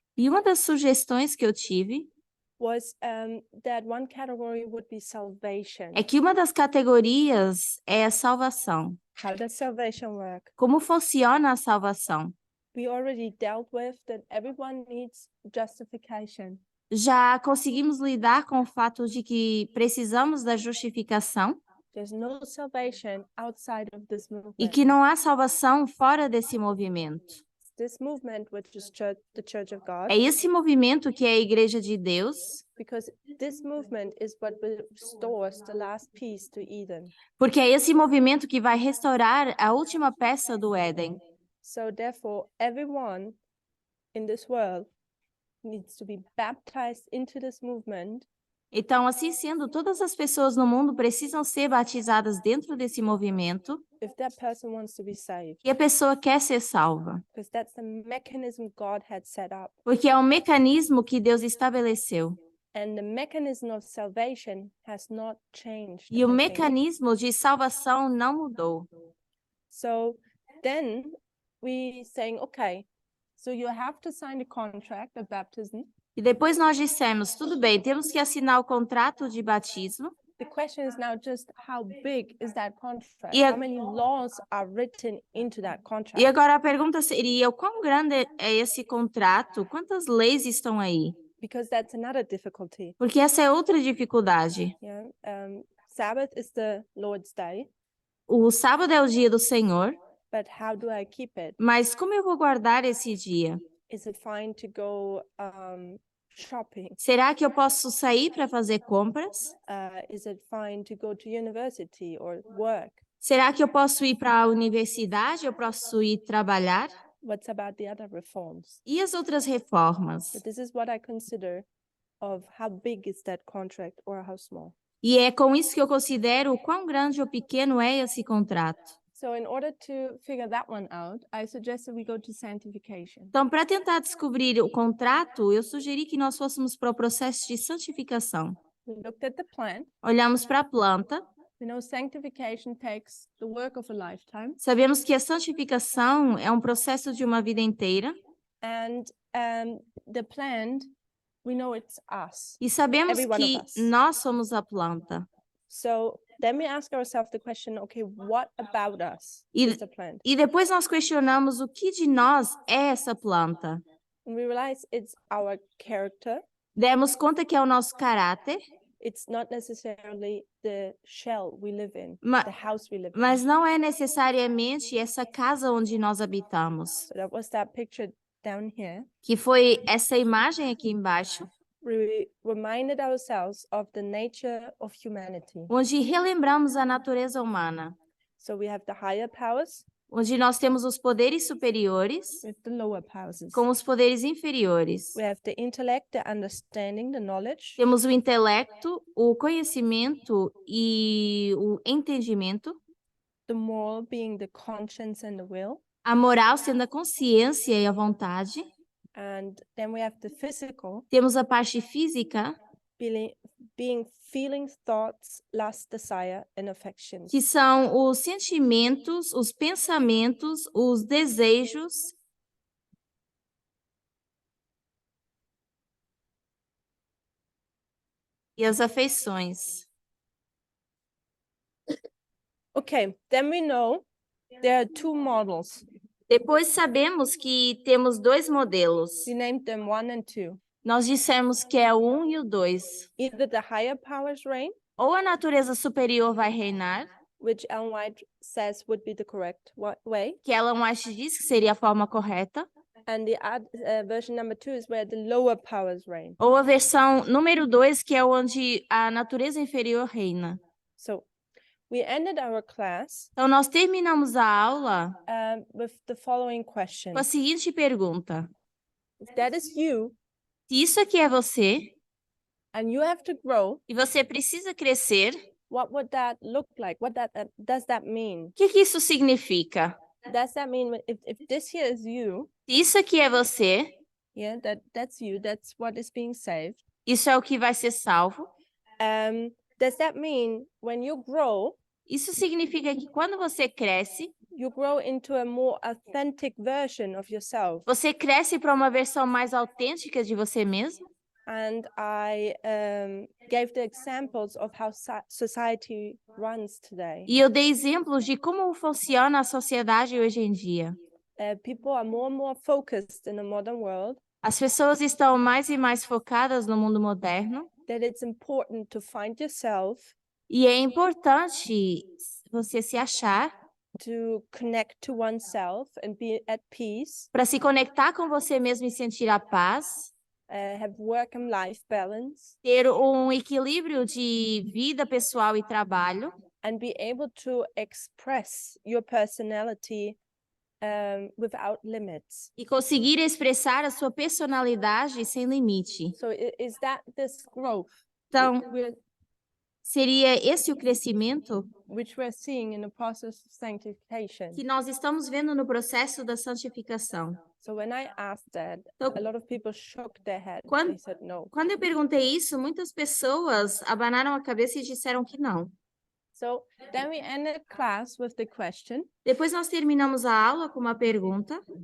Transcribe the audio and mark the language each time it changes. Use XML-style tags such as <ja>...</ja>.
<pt>E uma das sugestões que eu tive</pt> <en>was that one category would be salvation.</en> <pt>é que uma das categorias é a salvação.</pt> <en>How does salvation work?</en> <pt>Como funciona a salvação?</pt> <en>We already dealt with that everyone needs justification.</en> <pt>Já conseguimos lidar com o fato de que precisamos da justificação</pt> <en>There's no salvation outside of this</en> <pt>e</pt> <en>movement.</en> <pt>que não há salvação fora desse movimento.</pt> <en>This movement, which is the Church of God,</en> <pt>É esse movimento que é a Igreja de Deus,</pt> <en>because this movement is what restores the last piece to Eden.</en> <pt>porque é esse movimento que vai restaurar a última peça do Éden.</pt> <en>So therefore, everyone in this world needs to be baptized into this movement.</en> <pt>Então, assim sendo, todas as pessoas no mundo precisam ser batizadas dentro desse movimento</pt> <en>If that person wants to be saved,</en> <pt>e a pessoa quer ser salva,</pt> <en>because that's the mechanism God had set up.</en> <pt>porque é um mecanismo que Deus estabeleceu.</pt> <en>And the mechanism of salvation has not changed.</en> <pt>E o</pt> <en>I think.</en> <pt>mecanismo de salvação não mudou.</pt> <en>So then we saying, okay, so you have to sign the contract of baptism.</en> <pt>E depois nós dissemos, tudo bem, temos que assinar o contrato de batismo.</pt> <en>The question is now just how big is that contract?</en> <pt>E a-</pt> <en>How many laws are written into that</en> <pt>E</pt> <en>contract?</en> <pt>agora a pergunta seria: o quão grande é esse contrato? Quantas leis estão aí?</pt> <en>Because that's another difficulty.</en> <pt>Porque essa é outra dificuldade.</pt> <en>Yeah. Sabbath is the Lord's day,</en> <pt>O sábado é o dia do Senhor,</pt> <en>but how do I keep it?</en> <pt>mas como eu vou guardar esse dia?</pt> <en>Is it fine to go shopping?</en> <pt>Será que eu posso sair para fazer compras?</pt> <en>Is it fine to go to university or work?</en> <pt>Será que eu posso ir para a universidade? Eu posso ir trabalhar?</pt> <en>What's about the other reforms?</en> <pt>E as outras reformas?</pt> <en>But this is what I consider of how big is that contract or how small.</en> <pt>E é com isso que eu considero o quão grande ou pequeno é esse contrato.</pt> <en>So in order to figure that one out, I suggest that we go to sanctification.</en> <pt>Então, para tentar descobrir o contrato, eu sugeri que nós fôssemos para o processo de santificação.</pt> <en>We looked at the plant.</en> <pt>Olhamos para a planta,</pt> <en>We know sanctification takes the work of a lifetime.</en> <pt>sabemos que a santificação é um processo de uma vida inteira</pt> <en>And the plant, we know it's us.</en> <pt>e sabemos</pt> <en>Every one of</en> <pt>que</pt> <en>us.</en> <pt>nós somos a planta.</pt> <en>So then we ask ourselves the question, okay, what about us</en> <pt>E,</pt> <en>is the plant?</en> <pt>e depois nós questionamos o que de nós é essa planta.</pt> <en>And we realize it's our character.</en> <pt>Demos conta que é o nosso caráter,</pt> <en>It's not necessarily the shell we live in,</en> <pt>Ma-</pt> <en>the house we live in.</en> <pt>mas não é necessariamente essa casa onde nós habitamos,</pt> <en>So that was that picture down here.</en> <pt>que foi essa imagem aqui embaixo,</pt> <en>We reminded ourselves of the nature of humanity.</en> <pt>onde relembramos a natureza humana,</pt> <en>So we have the higher powers</en> <pt>onde nós temos os poderes superiores</pt> <en>with the lower powers.</en> <pt>com os poderes inferiores.</pt> <en>We have the intellect, the understanding, the knowledge,</en> <pt>Temos o intelecto, o conhecimento e o entendimento,</pt> <en>the moral being the conscience and the will.</en> <pt>a moral sendo a consciência e a vontade.</pt> <en>And then we have the physical,</en> <pt>Temos a parte física,</pt> <en>being feelings, thoughts, lust, desire, and affections.</en> <pt>que são os sentimentos, os pensamentos, os desejos e as afeições.</pt> <en>Okay, then we know there are two models.</en> <pt>Depois sabemos que temos dois modelos.</pt> <en>We named them 1 and 2.</en> <pt>Nós dissemos que é o 1 e o 2.</pt> <en>Either the higher powers reign,</en> <pt>Ou a natureza superior vai reinar,</pt> <en>which Ellen White says would be the correct way,</en> <pt>que Ellen White diz que seria a forma correta,</pt> <en>and the version number 2 is where the lower powers reign.</en> <pt>ou a versão número 2, que é onde a natureza inferior reina.</pt> <en>So we ended our class</en> <pt>Então, nós terminamos a aula</pt> <en>with the following question.</en> <pt>com a seguinte pergunta:</pt> <en>If that is you,</en> <pt>se isso aqui é você,</pt> <en>and you have to grow,</en> <pt>e você precisa crescer,</pt> <en>what would that look like? What does that mean?</en> <pt>o que isso significa?</pt> <en>Does that mean if this here is you,</en> <pt>Se isso aqui é você,</pt> <en>yeah, that's you, that's what is being saved.</en> <pt>isso é o que vai ser salvo.</pt> <en>Does that mean when you grow,</en> <pt>Isso significa que quando você cresce,</pt> <en>you grow into a more authentic version of yourself?</en> <pt>você cresce para uma versão mais autêntica de você mesmo?</pt> <en>And I gave the examples of how society runs today.</en> <pt>E eu dei exemplos de como funciona a sociedade hoje em dia.</pt> <en>People are more and more focused in the modern world</en> <pt>As pessoas estão mais e mais focadas no mundo moderno,</pt> <en>that it's important to find yourself,</en> <pt>e é importante você se achar</pt> <en>to connect to oneself and be at peace,</en> <pt>para se conectar com você mesmo e sentir a paz,</pt> <en>have work and life balance,</en> <pt>ter um equilíbrio de vida pessoal e trabalho,</pt> <en>and be able to express your personality without limits.</en> <pt>e conseguir expressar a sua personalidade sem limite.</pt> <en>So is that this growth</en> <pt>Então, seria esse o crescimento</pt> <en>which we're seeing in the process of sanctification?</en> <pt>que nós estamos vendo no processo da santificação.</pt> <en>So when I asked that,</en> <pt>Então,</pt> <en>a lot of people shook their head.</en> <pt>Quando-</pt> <en>They said no.</en> <pt>Quando eu perguntei isso, muitas pessoas abanaram a cabeça e disseram que não.</pt> <en>So then we ended class with the question,</en> <pt>Depois nós terminamos a aula com uma pergunta:</pt>